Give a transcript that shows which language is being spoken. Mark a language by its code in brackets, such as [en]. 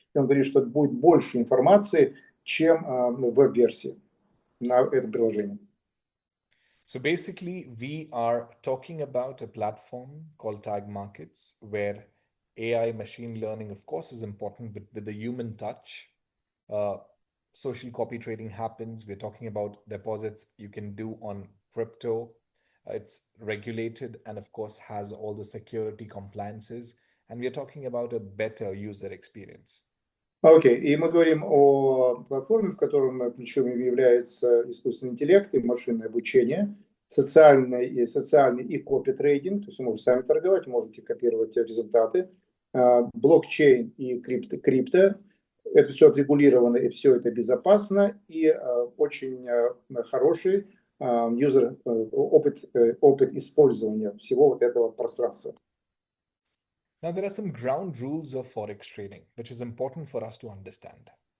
[ru] И он говорит, что будет больше информации, чем в веб-версии на этом приложении. [en] So basically, we are talking about a platform called Tag Markets, where AI machine learning, of course, is important, but with the human touch, social copy trading happens. We're talking about deposits you can do on crypto. It's regulated and, of course, has all the security compliances. And we're talking about a better user experience. [ru] Окей, и мы говорим о платформе, в которой ключевым является искусственный интеллект и машинное обучение, социальный и копи-трейдинг, то есть вы можете сами торговать, можете копировать результаты, блокчейн и крипто, это все отрегулировано и все это безопасно, и очень хороший опыт использования всего вот этого пространства. [en] Now, there are some ground rules of forex trading, which is important for us to understand.